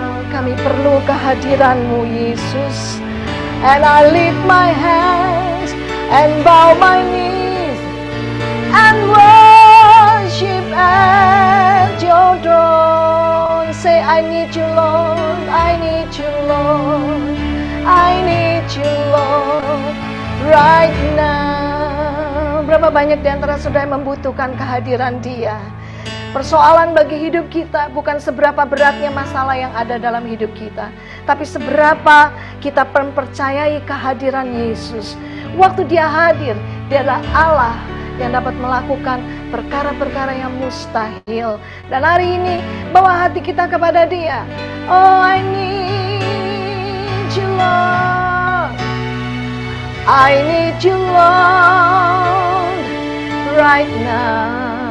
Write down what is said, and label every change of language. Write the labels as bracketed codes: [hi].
[id] Kami perlu kehadiran-Mu Yesus. [en] And I lift my hands and bow my knees and worship at your throne. Say, I need you Lord, I need you Lord, I need you Lord right now. [id] Berapa banyak di antara saudara yang membutuhkan kehadiran Dia? Persoalan bagi hidup kita bukan seberapa beratnya masalah yang ada dalam hidup kita, tapi seberapa kita mempercayai kehadiran Yesus. Waktu Dia hadir, Dia adalah Allah yang dapat melakukan perkara-perkara yang mustahil. Dan hari ini bawa hati kita kepada Dia. [en] Oh, I need you Lord, I need you Lord right now.